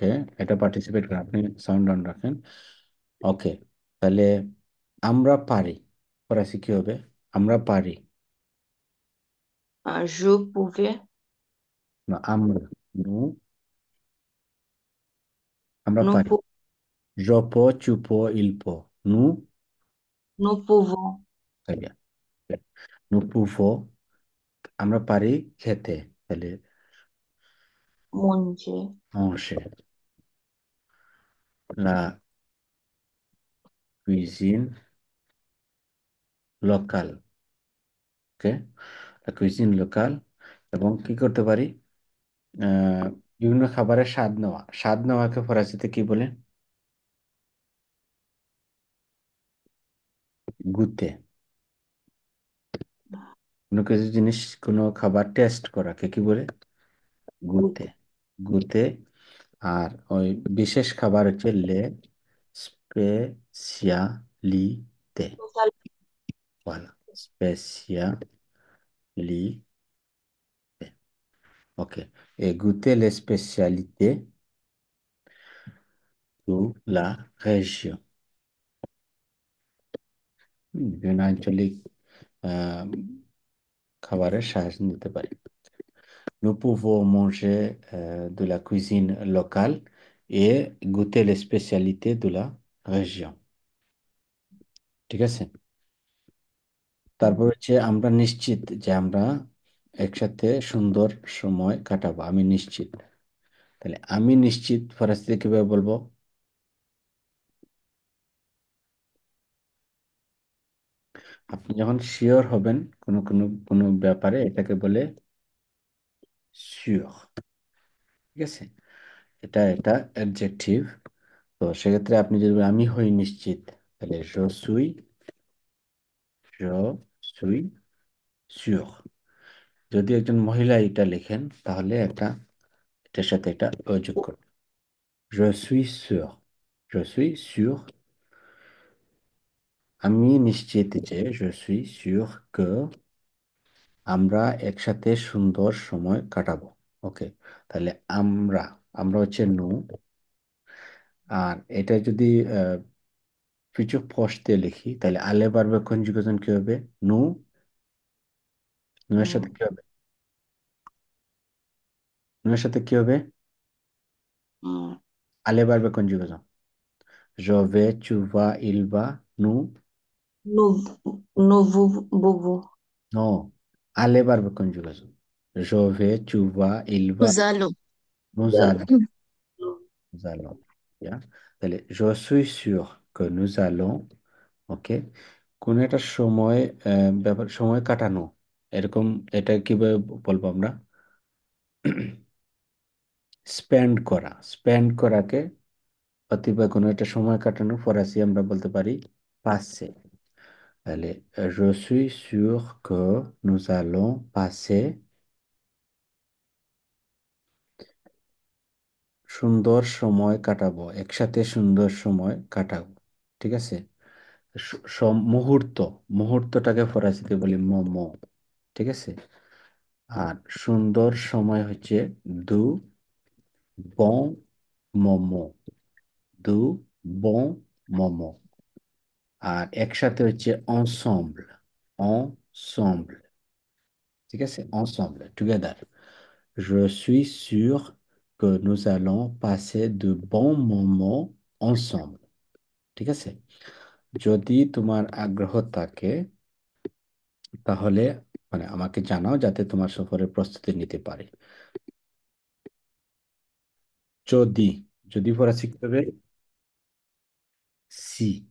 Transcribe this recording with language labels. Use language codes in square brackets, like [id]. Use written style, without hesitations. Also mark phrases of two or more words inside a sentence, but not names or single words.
[bn] এটা পার্টিসিপেট করেন, আপনি সাউন্ড ডাউন রাখেন। ওকে, তাহলে আমরা পারি ফরাসি কি হবে? আমরা পারি। [fr] Je pouvais, [bn] না, আমরা, নু, আমরা nous, পারি। [fr] Je peux, tu peux, il peut, nous, nous pouvons très bien, nous pouvons, [bn] আমরা পারি খেতে, তাহলে [fr] manger. manger la cuisine locale, ওকে, la cuisine locale। [bn] এবং কি করতে পারি? আহ, বিভিন্ন খাবারের স্বাদ নেওয়া, স্বাদ নেওয়াকে ফরাসিতে কি বলে? গুতে। কোনো কিছু জিনিস, কোনো খাবার টেস্ট করাকে কি বলে? গুতে। Goûter. গুতে। আর ওই বিশেষ খাবার হচ্ছে [fr] le spécialité. Nous allons Voilà, spécialité. Ok. Et goûter les spécialités de la région. [bn] বিভিন্ন আঞ্চলিক আহ, খাবারের সাহায্য নিতে পারি। [fr] Nous pouvons manger de la cuisine locale et goûter les spécialités de la région. [bn] ঠিক আছে? তারপর হচ্ছে আমরা নিশ্চিত যে আমরা একসাথে সুন্দর সময় কাটাবো, আমি নিশ্চিত। তাহলে আমি নিশ্চিত ফরাসিতে কিভাবে বলবো? আপনি যখন শিওর হবেন কোনো কোনো কোনো ব্যাপারে, এটাকে বলে শিওর। ঠিক আছে? এটা এটা অ্যাডজেক্টিভ। তো সেক্ষেত্রে আপনি যদি বলেন, আমি হই নিশ্চিত, তাহলে [fr] je suis sûr। [bn] যদি একজন মহিলা এটা লেখেন, তাহলে একটা এটার সাথে এটা যোগ করুন। [fr] je suis sûr, je suis sûr, [bn] আমি নিশ্চিত যে [fr] je suis sûr que [bn] আমরা একসাথে সুন্দর সময় কাটাবো। ওকে, তাহলে আমরা, আমরা হচ্ছে নু। আর এটা যদি কিছু ফসতে লিখি, তাহলে আলে [en] verb's conjugation [bn] কি হবে? নু, নু এর সাথে mm, কি হবে? নু এর সাথে কি হবে? mm, [fr] আলে [en] verb's conjugation. [fr] je vais, tu vas, il va, nous, nous, vous. non, aller verbe conjugaison. Je vais, tu vas, il va, Nous allons. nous allons, nous allons. Yeah? তাহলে je suis sûr que nous allons, [bn] ওকে, কোন একটা সময়, ব্যাপার, সময় কাটানো, এরকম, এটা কিভাবে বলবো আমরা? স্পেন্ড করা, স্পেন্ড করাকে, অথবা কোনো একটা সময় কাটানো ফরাসি আমরা বলতে পারি পাসে। তাহলে [fr] je suis sûr que nous allons passer [bn] সুন্দর সময় কাটাবো, একসাথে সুন্দর সময় কাটাবো। ঠিক আছে? মুহূর্ত, মুহূর্তটাকে ফরাসিতে বলি মোমো। ঠিক আছে? আর সুন্দর সময় হচ্ছে [fr] de bons moments, de bons moments. [bn] আর একসাথে হচ্ছে [fr] ensemble, ensemble। [bn] ঠিক আছে? ensemble, together। [fr] Je suis sûr que nous allons passer de bons moments ensemble. [bn] ঠিক আছে? যদি তোমার আগ্রহ থাকে তাহলে মানে আমাকে জানাও যাতে তোমার সফরের প্রস্তুতি নিতে পারি। যদি, যদি পড়া শিখতে হবে সি।